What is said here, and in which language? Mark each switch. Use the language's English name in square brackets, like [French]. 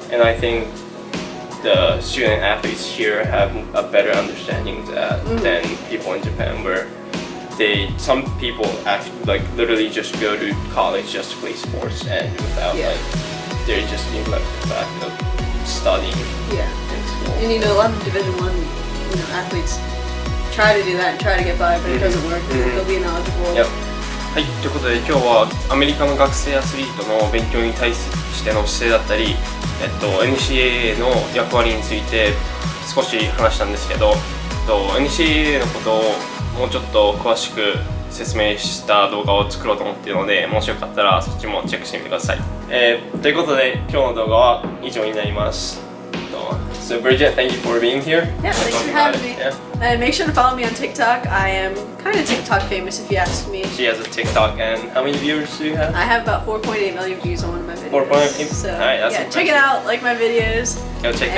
[English] And I think the student athletes here have a better understanding of that than people in Japan, where some people actually like literally just go to college just to play sports, and without like they just neglect the fact of studying in school. And you know, a lot of Division 1, you know, athletes try to do that and try to get by, but it doesn't work. They'll be ineligible. [Japanese] はい、ということで今日はアメリカの学生アスリートの勉強に対しての姿勢だったり、NCAA の役割について少し話したんですけど、NCAA のことをもうちょっと詳しく説明した動画を作ろうと思っているので、もしよかったらそっちもチェックしてみてください。ということで今日の動画は以上になります。 [English] So Bridget, thank you for being here. Yeah, thanks for having me. And make sure to follow me on TikTok. I am kind of TikTok famous if you ask me. She has a TikTok, and how many viewers do you have? I have about 4.8 million views on one of my videos. 4.8. So Alright, that's yeah, check it out. Like my videos. Go check it